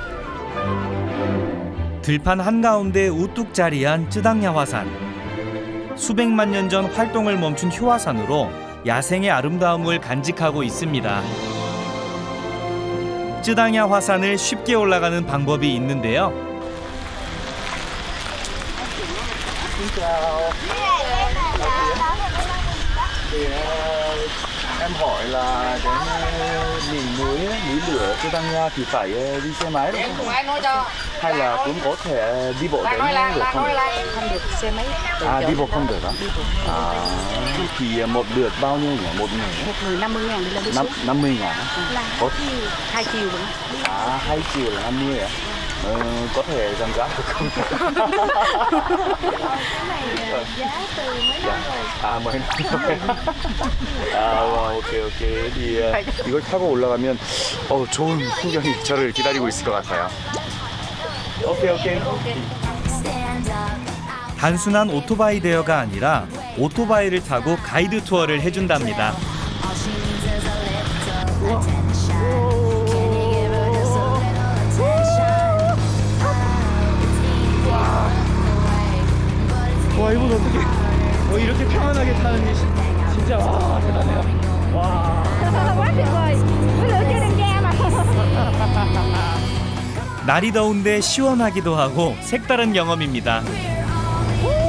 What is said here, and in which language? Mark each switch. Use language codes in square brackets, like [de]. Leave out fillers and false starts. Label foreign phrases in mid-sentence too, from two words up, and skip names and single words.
[ko] 들판 한가운데 우뚝 자리한 쯔당야 화산. 수백만 년 전 활동을 멈춘 효화산으로 야생의 아름다움을 간직하고 있습니다. 쯔당야 화산을 쉽게 올라가는 방법이 있는데요. [vi] Em hỏi là cái đỉnh núi lửa Cidangya thì phải đi xe máy đúng không? Ai nói cho. Hay là cũng có thể đi bộ đến được không? Không được xe máy. À, đi bộ không được á? À, thì một lượt bao nhiêu nhỉ? Một người? Một người 50.000 đi lên đi xuống. 50.000 á? Có 2 chiều vẫn. à 2 chiều là 50 ạ? Có thể giảm giá được không? Cái này giá từ mấy năm rồi. [ko] 아, 뭐 아, 오케이. thì 이걸 타고 올라가면 좋은 풍경이 저를 기다리고 있을 것 같아요. 오케이. 단순한 오토바이 대여가 아니라 오토바이를 타고 가이드 투어를 해준답니다. 와, 이분 어떻게 이렇게 평안하게 타는지 진짜 와, 대단해요. 와. [vi] Quá tuyệt vời. Với lửa chơi đàn ga mà. [ko] 날이 더운데 시원하기도 하고 색다른 경험입니다.